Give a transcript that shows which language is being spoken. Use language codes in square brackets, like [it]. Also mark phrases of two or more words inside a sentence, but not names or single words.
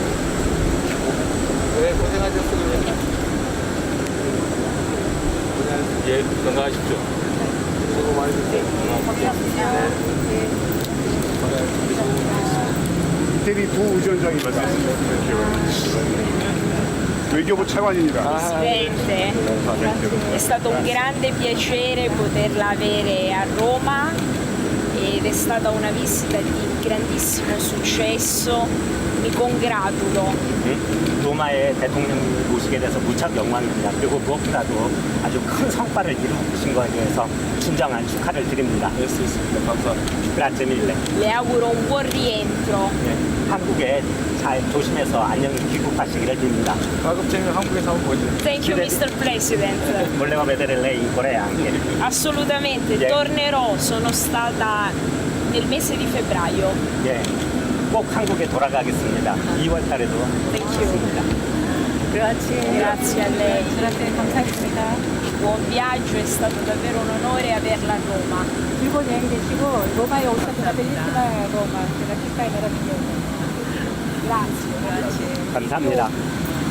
[ko] 네, 고생하셨습니다. 고생하셨습니다. 네, 건강하십시오. 수고 많이 드세요. 이태리 부의전장이 말씀하셨습니다. 외교부 차관입니다. [it] Presidente, è stato un grande piacere poterla avere a Roma ed è stata una visita di grandissimo successo. Mi congratulo. [ko] 로마의 대통령을 모시게 돼서 무척 영광입니다. 그리고 무엇보다도 아주 큰 성과를 이루신 거에 대해서 진정한 축하를 드립니다. 감사합니다. [it] Grazie mille. Le auguro un buon rientro. [ko] 네, 한국에 잘 조심해서 안녕히 귀국하시기를 빕니다. 가급적이면 한국에서 한번 보시죠. [en] Thank you, Mr. President. [it] Volevo vedere lei in Corea anche. Assolutamente, tornerò, sono stata nel mese di febbraio. [ko] 예, 꼭 한국에 돌아가겠습니다. 2월 달에도 있습니다. [it] Grazie a lei. 감사합니다. Buon viaggio, è stato davvero un onore averla a Roma. [ko] 즐거운 여행 되시고 로마에 오셨구나 벨리스나 로마 제가 축하해 드립니다. [it] Grazie. [ko] 감사합니다.